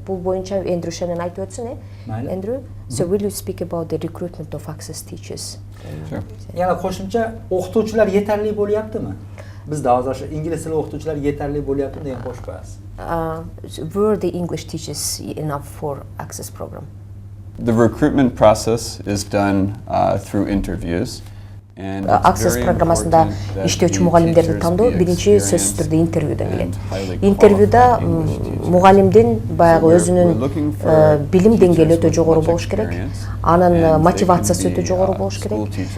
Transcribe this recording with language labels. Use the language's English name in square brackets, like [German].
[Kyrgyz] Бул боюнча Эндрю Шеннон айтып өтсүн, Эндрю? [English] So will you speak about the recruitment of Access teachers? Sure. [Uzbek] Yana qo'shimcha o'qituvchilar yetarli bo'lyaptimi? Bizda hozir ingliz tili o'qituvchilar yetarli bo'lyaptimi degan qo'shib qo'yasiz. [English] Were the English teachers enough for Access program? The recruitment process is done through interviews. [Kyrgyz] Access программасында иштөөчү мугалимдерди тандоо биринчи сөзсүз түрдө интервьюдан келет. Интервьюда мугалимдин баягы өзүнүн билим деңгээли өтө жогору болуш керек, анын мотивациясы өтө жогору болуш керек.